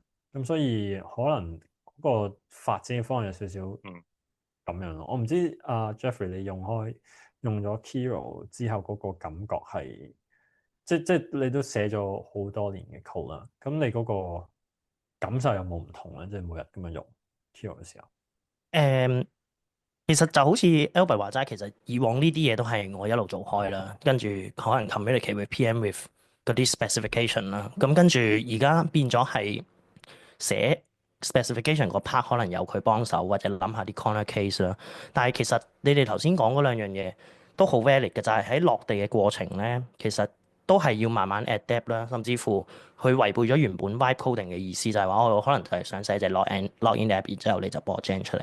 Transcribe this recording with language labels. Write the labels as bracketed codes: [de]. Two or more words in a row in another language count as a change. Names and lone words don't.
[yue] 咁所以可能嗰個發展嘅方向有少少咁樣咯。我唔知Jeffrey 你用咗 Kiro 之後嗰個感覺係。即你都寫咗好多年嘅 code 啦，咁你嗰個感受有冇唔同咧？即係每日咁樣用 Kiro 嘅時候。其實就好似 Albert 話齋，其實以往呢啲嘢都係我一路做開啦，跟住可能 [en] communicate with PM with [yue] 嗰啲 specification 啦，咁跟住而家變咗係寫 specification 個 part 可能有佢幫手，或者諗下啲 [en] corner case [yue] 啦。但係其實你哋頭先講嗰兩樣嘢都好 valid 嘅，就係喺落地嘅過程咧，其實都係要慢慢 adapt 啦，甚至乎佢違背咗原本 [en] vibe coding [yue] 嘅意思，就係話我可能就係想寫隻 [en] login app， [yue] 然之後你就幫我 gen 出嚟。